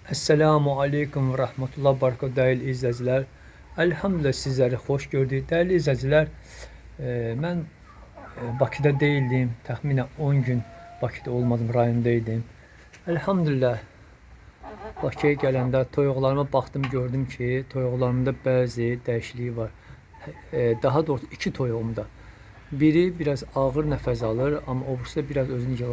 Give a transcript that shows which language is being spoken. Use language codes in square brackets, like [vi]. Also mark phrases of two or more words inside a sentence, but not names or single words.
[tr] Esselamu Aleyküm ve Rahmetullah Barakatuhu değerli izleyiciler. Elhamdülillah sizleri hoş gördük. Değerli izleyiciler, ben Bakıda değildim. [az] Təxminən 10 gün Bakıda olmadım, rayondaydım. Elhamdülillah Bakıya gələndə toyuqlarıma baxdım, gördüm ki, toyuqlarımda bəzi dəyişikliyi var. Daha doğrusu iki toyuğumda. Biri biraz ağır nəfəs alır, amma o birisi də biraz özünü yığıb.